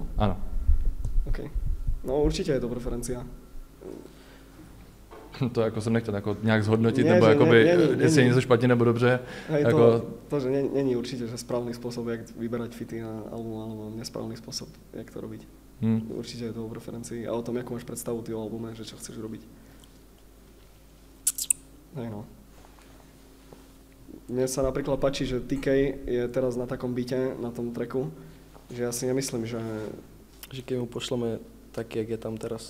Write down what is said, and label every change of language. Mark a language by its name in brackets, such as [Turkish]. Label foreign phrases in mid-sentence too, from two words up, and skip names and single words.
[Czech] Ano. OK. No určitě je to preferencia. To jako jsem nechtěl jako nějak zhodnotit, nebo jakoby, jestli je něco špatně nebo dobře. [Slovak] Hej, [Czech] jako... to, že není určitě že správný způsob, jak [Slovak] vyberať fity [Czech] na album, alebo nesprávný způsob, jak [Slovak] to robiť. [Czech] Určitě je to [Slovak] o preferencii a o tom, jakú máš predstavu ty o albume, že čo chceš robiť. Hej no. Mne sa napríklad páči, že TK je teraz na takom byte, na tom tracku, že ja si nemyslím, že keď mu pošleme taký, jak je tam teraz.